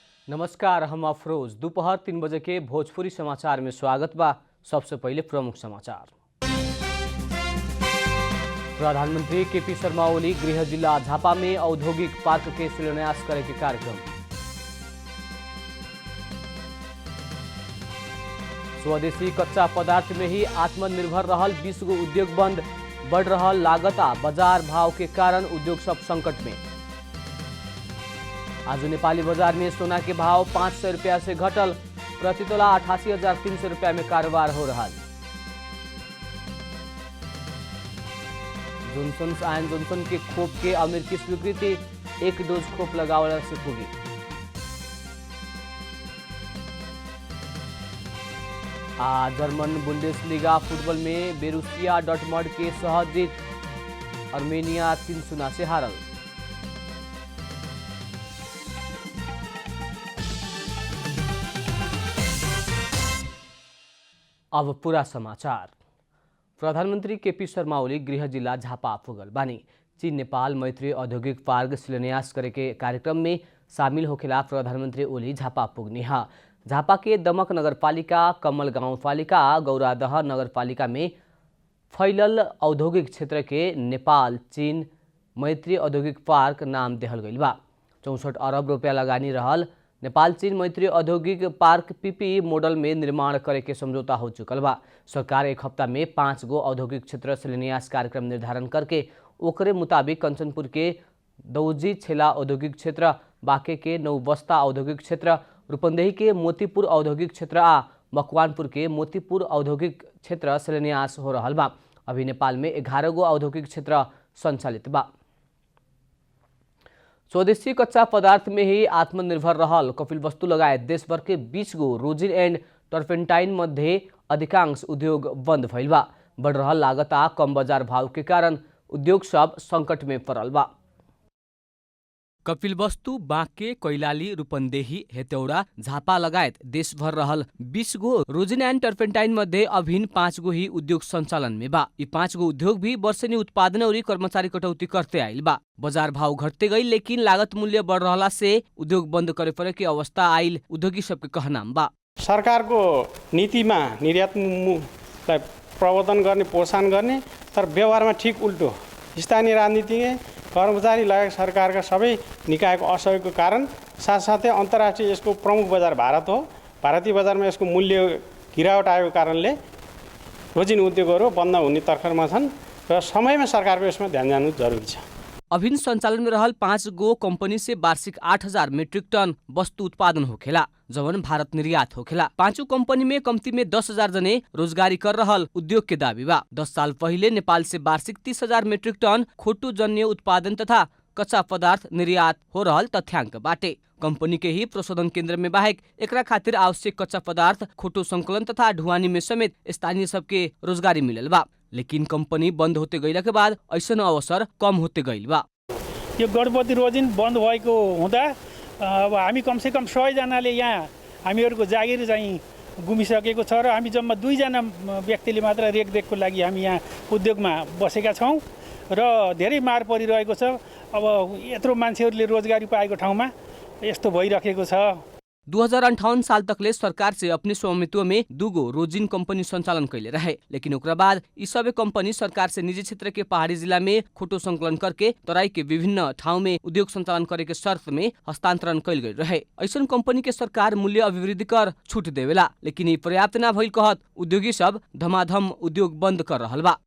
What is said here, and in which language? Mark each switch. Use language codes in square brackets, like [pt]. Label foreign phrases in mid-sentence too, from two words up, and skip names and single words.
[bho] नमस्कार, हम अफरोज। दोपहर 3 बजे के भोजपुरी समाचार में स्वागत बा। सबसे पहले प्रमुख समाचार। प्रधानमंत्री केपी शर्मा ओली गृह जिला झापा में औद्योगिक पार्क के शिलान्यास करे के कार्यक्रम। स्वदेशी कच्चा पदार्थ में ही आत्मनिर्भर रहल 20 गो उद्योग बंद। बढ़ रहल लागत आ बाजार भाव के कारण उद्योग सब संकट में। आज नेपाली बाजार में सोना के भाव 500 रुपया से घटल। प्रति तोला 88,300 रुपया में कारोबार हो रहा। जॉनसन एंड जॉनसन के खोप के अमेरिकी स्वीकृति, 1 डोज खोप लगावला से पुगी। जर्मन बुंडेसलीगा फुटबॉल में बोरुसिया डॉर्टमंड के सहज जीत। अर्मेनिया 3-0 से हारल। अब पूरा समाचार। प्रधानमंत्री केपी शर्मा ओली गृह जिला झापा पुगल बानी। चीन नेपाल मैत्री औद्योगिक पार्क शिलान्यास करे के कार्यक्रम में शामिल होखेला प्रधानमंत्री ओली झापा पुगनी हा। झापा के दमक नगरपालिका, कमल गाउँपालिका, गौरादह नगरपालिका में फैलल औद्योगिक क्षेत्र के नेपाल चीन मैत्री औद्योगिक पार्क नाम देहल गइल बा। 64 अरब रुपया लगानी रहल नेपाल चीन मैत्री औद्योगिक पार्क [en] PP model [bho] में निर्माण करे के समझौता हो चुकल बा। सरकार एक हफ्ता में 5 गो औद्योगिक क्षेत्र शिलान्यास कार्यक्रम निर्धारण करके ओकरे मुताबिक कंचनपुर के दौजी छेला औद्योगिक क्षेत्र, बांके के नौबस्ता औद्योगिक क्षेत्र, रूपन्देही के मोतीपुर औद्योगिक क्षेत्र आ मकवानपुर के मोतीपुर औद्योगिक क्षेत्र शिलान्यास हो रहल बा। अभी नेपाल में 11 गो औद्योगिक क्षेत्र संचालित बा। स्वदेशी कच्चा पदार्थ में ही आत्मनिर्भर रहल कपिलवस्तु लगायत देशभर के 20 गो [en] rosin and turpentine [bho] मध्ये अधिकांश उद्योग बंद भइल बा। बढ़ रहल लागत आ कम बाजार भाव के कारण उद्योग सब संकट में पड़ल बा। कपिलवस्तु, बांके, कैलाली, रूपन्देही, हेटौडा, झापा लगायत देशभर रहल 20 गो [en] rosin and turpentine [bho] मध्ये अभिन 5 गो ही उद्योग संचालन में बा। यी 5 गो उद्योग भी वर्षेनी उत्पादन और कर्मचारी कटौती करते आइल बा। बाजार भाव घटते गई लेकिन लागत मूल्य बढ़ रहला से उद्योग बंद करे परे की अवस्था आइल उद्योगी सबके कहनाम बा। [ne] सरकारको नीतिमा निर्यातलाई प्रवर्धन गर्ने, प्रोत्साहन गर्ने, तर व्यवहारमा ठिक उल्टो स्थानीय राजनीतिज्ञ, कर्मचारी लगायत सरकारका सबै निकायको असहयोगको कारण, साथसाथै अन्तर्राष्ट्रिय यसको प्रमुख बजार भारत हो। भारतीय बजारमा यसको मूल्य गिरावट आएको कारणले रोजिन उद्योगहरू बन्द हुने तर्खरमा छन् र समयमा सरकारको यसमा ध्यान जानु जरुरी छ। [bho] अभिन संचालन में रहल 5 गो कंपनी से वार्षिक 8,000 [en] metric ton [bho] वस्तु उत्पादन होखेला, जवन भारत निर्यात होखेला। 5 कंपनी में कम्ती में 10,000 जने रोजगारी कर रहल उद्योग के दावी बा। 10 साल पहिले नेपाल से वार्षिक 30,000 [en] metric ton [bho] खोटू जन्य उत्पादन तथा कच्चा पदार्थ निर्यात हो रहल तथ्यांक बाटे। कंपनी के ही प्रशोधन केंद्र में बाहेक एकरा खातिर आवश्यक कच्चा पदार्थ, खोटो संकलन तथा ढुवानी में समेत स्थानीय सबके रोजगारी मिलल बा। लेकिन कंपनी बंद होते गइला के बाद ऐसन अवसर कम होते गइल बा। [ne] यो गणपति रोजिन बन्द भएको हुँदा अब हामी कमसेकम 100 जनाले यहाँ हामीहरूको जागिर चाहिँ गुमिसकेको छ र हामी जम्मा 2 जना व्यक्तिले मात्र रेखदेखको लागि हामी यहाँ उद्योगमा बसेका छौँ र धेरै मार परिरहेको छ। अब यत्रो मान्छेहरूले रोजगारी पाएको ठाउँमा यस्तो भइरहेको छ। [bho] 2058 साल तकले सरकार से अपने स्वामित्व में 2 गो रोजिन कंपनी संचालन कैले रहे, लेकिन ओकरा बाद ई सबै कंपनी सरकार से निजी क्षेत्र के पहाड़ी जिला में खोटो संकलन करके तराई के विभिन्न ठाउँ में उद्योग संचालन करे के शर्त में हस्तांतरण कैल गई रहे। ऐसन कंपनी के सरकार मूल्य अभिवृद्धि कर छूट देवेला, लेकिन ई पर्याप्त न भइल कहत उद्योगी सब धमाधम उद्योग बंद कर रहल बा।